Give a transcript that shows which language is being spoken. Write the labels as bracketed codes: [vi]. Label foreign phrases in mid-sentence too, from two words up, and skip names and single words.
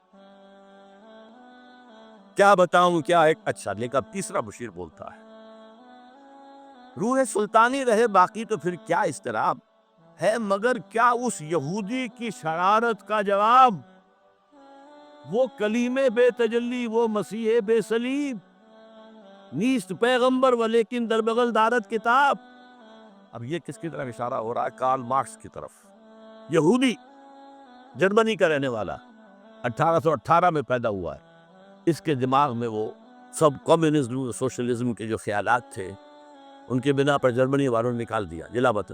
[ur] کیا بتاؤں کیا ایک. اچھا لیکن اب تیسرا بشیر بولتا ہے، روح سلطانی رہے باقی تو پھر کیا اضطراب ہے، مگر کیا اس یہودی کی شرارت کا جواب، وہ کلیم بے تجلی وہ مسیح بے صلیب، [fa] نیست پیغمبر و لیکن در بغل دارت کتاب. [ur] اب یہ کس کی طرف اشارہ ہو رہا ہے؟ کارل مارکس کی طرف. یہودی، جرمنی کا رہنے والا، 1818 میں پیدا ہوا ہے. اس کے دماغ میں وہ سب کمیونزم سوشلزم کے جو خیالات تھے ان کے بنا پر جرمنی والوں نے نکال دیا جلا وطن.